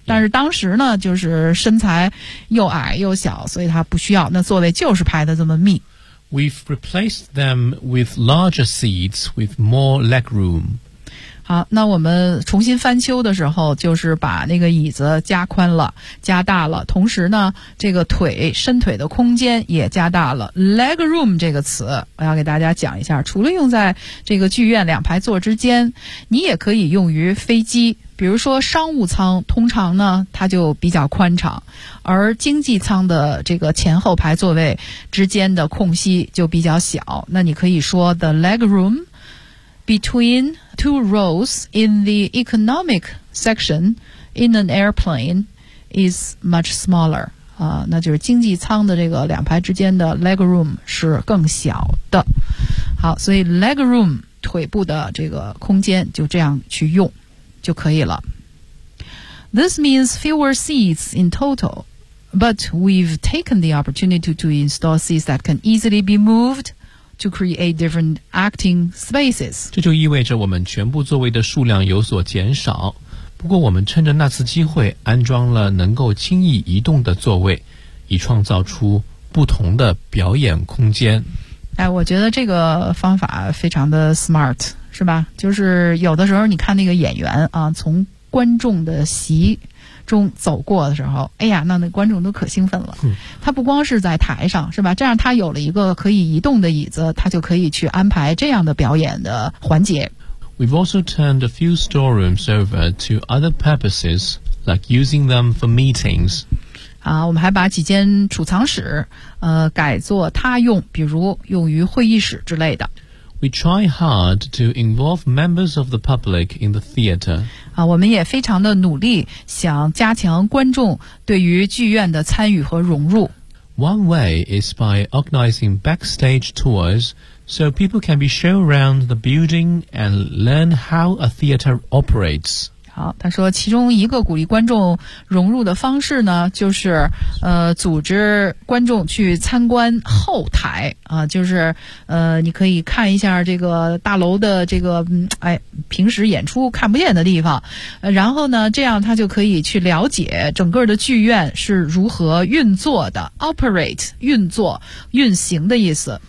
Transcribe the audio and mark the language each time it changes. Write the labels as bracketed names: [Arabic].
[Chinese] 但是当时呢，就是身材又矮又小，所以他不需要，那座位就是排得这么密。 [English] We've replaced them with larger seats with more leg room. [Chinese] 好，那我们重新翻修的时候，就是把那个椅子加宽了，加大了，同时呢，这个腿，伸腿的空间也加大了。 Leg room 这个词，我要给大家讲一下，除了用在这个剧院两排座之间，你也可以用于飞机。比如说商务舱，通常呢，它就比较宽敞，而经济舱的这个前后排座位之间的空隙就比较小。那你可以说 [English] the leg room between two rows in the economic section in an airplane is much smaller. [Chinese] 那就是经济舱的这个两排之间的 leg room 是更小的。好，所以 leg room 腿部的这个空间就这样去用就可以了。 [English] This means fewer seats in total, but we've taken the opportunity to install seats that can easily be movedto create different acting spaces. [Chinese] 这就意味着我们全部座位的数量有所减少，不过我们趁着那次机会安装了能够轻易移动的座位，以创造出不同的表演空间。我觉得这个方法非常的 smart, 是吧？就是有的时候你看那个演员啊，从观众的席中走过的时候，那观众都可兴奋了。他不光是在台上，是吧？这样他有了一个可以移动的椅子，他就可以去安排这样的表演的环节。 [English] We've also turned a few storerooms over to other purposes, like using them for meetings. [Chinese] 我们还把几间储藏室，改作他用，比如用于会议室之类的。 [English] We try hard to involve members of the public in the theater. [Chinese] 我们也非常的努力想加强观众对于剧院的参与和融入。 [English] One way is by organizing backstage tours so people can be shown around the building and learn how a theater operates. [Chinese] 好，他说其中一个鼓励观众融入的方式呢，就是组织观众去参观后台就是你可以看一下这个大楼的这个平时演出看不见的地方，然后呢这样他就可以去了解整个的剧院是如何运作的 operate 运作运行的意思。